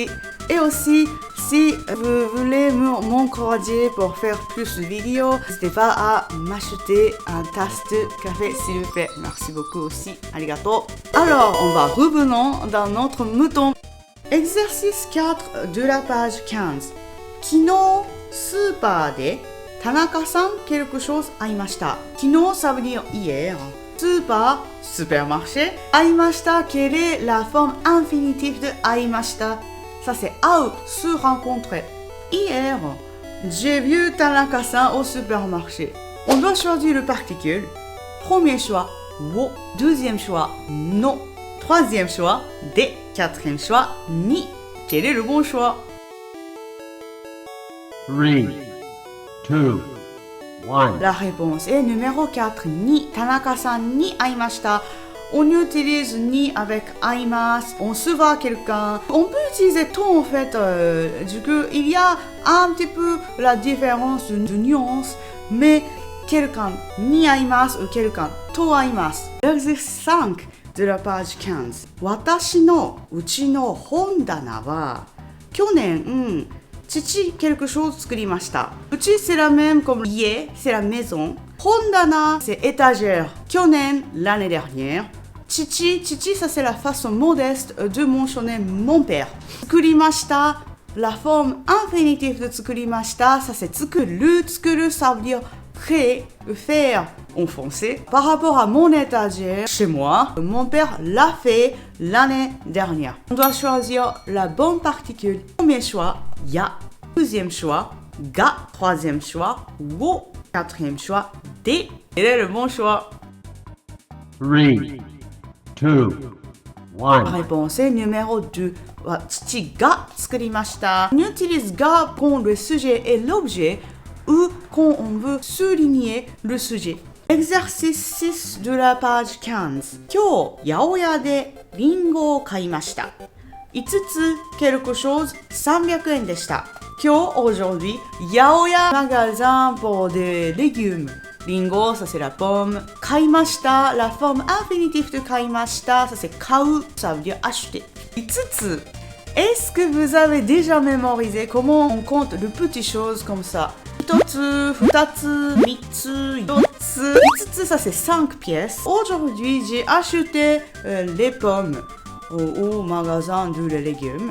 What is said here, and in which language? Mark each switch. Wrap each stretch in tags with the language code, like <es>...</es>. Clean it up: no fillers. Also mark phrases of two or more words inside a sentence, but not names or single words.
<fr>Et aussi, si vous voulez m'encourager pour faire plus de vidéos, n'hésitez pas à m'acheter un tasse de café s'il vous plaît. Merci beaucoup aussi. Arigato. Alors, on va revenons dans notre mouton. Exercice 4 de la page 15.</fr> <ja>昨日スーパーで田中さん</ja> <fr>quelque chose</fr> <ja>会いました。</ja> <fr>昨日 ça veut dire hier. スーパー supermarché. 会いました quelle est la forme infinitive de 会いました Ça c'est 会う se rencontrer. Hier, j'ai vu Tanaka-san au supermarché. On doit choisir le particule. Premier choix, wo. Deuxième choix, no. Troisième choix, de. Quatrième choix, ni. Quel est le bon choix? 3, 2, 1. La réponse est numéro 4, ni.</fr> <ja>田中さんに会いました.</ja> <fr>On utilise ni avec aimasu. On se voit quelqu'un. On peut utiliser tout en fait. Du coup, il y a un petit peu la différence de nuance. Mais quelqu'un</fr> <ja>に会います</ja> <fr>ou quelqu'un</fr> <ja>と会います.</ja> <fr>Exercice 5 de la page 15.</fr> <ja>私のうちの本棚は去年父</ja> <fr>quelque chose</fr> <ja>作りました。</ja> <fr>うち c'est la même comme家 c'est la maison. 本棚 c'est étagère. 去年 l'année dernière. Chichi, ça c'est la façon modeste de mentionner mon père. 作りました la forme infinitive de 作りました ça c'est 作る ça veut dire créer, faire en français. Par rapport à mon étagère, chez moi, mon père l'a fait l'année dernière. On doit choisir la bonne particule. Premier choix, ya. Deuxième choix, ga. Troisième choix, wo. Quatrième choix, de. Quel est le bon choix? 3, 2, 1. La réponse est numéro 2.</fr> <ja>父が作りました.</ja> <fr>On utilise ga quand le sujet et l'objet ou quand on veut souligner le sujet. Exercice 6 de la page 15.</fr> <ja>今日、八百屋でリンゴを買いました。5 つ、</ja> <fr>quelque chose,</fr> <ja>300 円でした。</ja> <fr>今日、aujourd'hui, 八百屋 magasin pour des légumes. Lingo, ça c'est la pomme. 買いました la forme infinitive de 買いました ça c'est 買う ça veut dire acheter. 5つ Est-ce que vous avez déjà mémorisé comment on compte de petites choses comme ça? 1 つ、2つ、3つ、4つ、5つ ça c'est 5 pièces. Aujourd'hui, j'ai acheté les pommes au magasin de légumes.</fr>